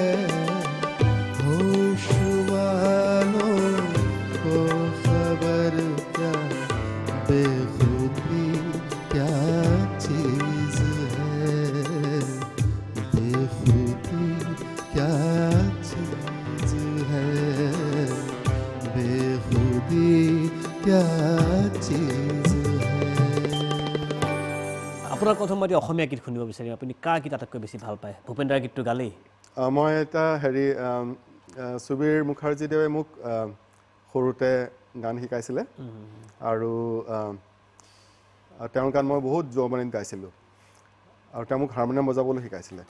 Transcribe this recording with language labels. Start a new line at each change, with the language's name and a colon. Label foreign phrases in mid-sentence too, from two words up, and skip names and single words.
Hindi: होश वालों को खबर क्या बेखुदी क्या चीज है बेखुदी क्या चीज है बेखुदी क्या चीज है
Assamese: আপোনাৰ প্ৰথমবাৰ অসমীয়া গীত শুনিব বিচাৰিম আপুনি কাৰ গীত আটাইতকৈ বেছি ভাল পায় ভূপেন্দ্ৰৰ গীতটো গালেই মই এটা হেৰি সুবীৰ মুখাৰ্জীদেৱে মোক সৰুতে গান শিকাইছিলে আৰু তেওঁৰ গান মই বহুত যৌৱনীত গাইছিলোঁ আৰু তেওঁ মোক হাৰমনিয়াম বজাবলৈ শিকাইছিলে